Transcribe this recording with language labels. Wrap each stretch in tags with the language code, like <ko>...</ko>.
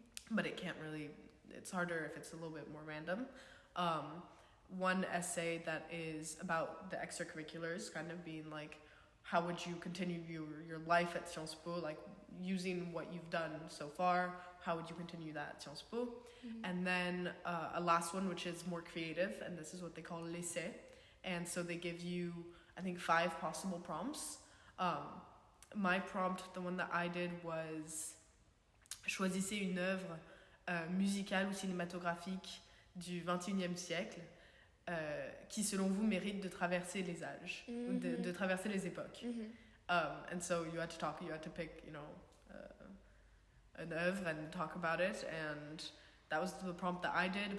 <en>But it can't really, it's harder if it's a little bit more random. One essay that is about the extracurriculars, kind of being like, how would you continue your life at Sciences Po? Like, using what you've done so far, how would you continue that at Sciences Po? And then a last one, which is more creative, and this is what they call l'essai. And so they give you, I think, 5 possible prompts. My prompt, the one that I did, was</en> <fr>choisissez une œuvre musicale ou cinématographique du XXIe siècle qui, selon vous, mérite de traverser les âges, ou de traverser les époques.</fr> <en>And so you had to pick, an œuvre and talk about it, and that was the prompt that I did.</en>